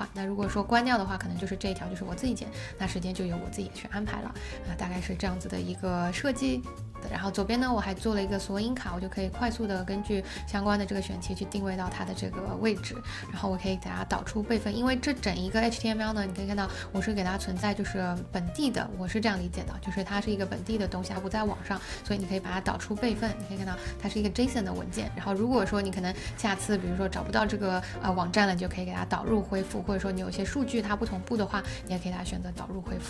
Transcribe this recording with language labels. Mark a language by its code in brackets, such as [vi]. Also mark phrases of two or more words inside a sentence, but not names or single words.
[zh] 那如果說關掉的話，可能就是這一条就是我自己剪，那時間就由我自己去安排了，大概是这樣子的一個設計。然後左邊呢我還做了一個索引卡，我就可以快速的根據相關的這個選題去定位到它的這個位置，然後我可以給它導出備份，因為這整一個 HTML 呢，你可以看到我是給它存在就是本地的，我是這樣理解的，就是它是一個本地的東西，它不在網上，所以你可以把它導出備份，你可以看到它是一個 JSON 的文件。然後如果說你可能下次比如說找不到這個網站了，你就可以給它導入恢復，或者說你有些數據它不同步的話，你也可以給它選擇導入恢復。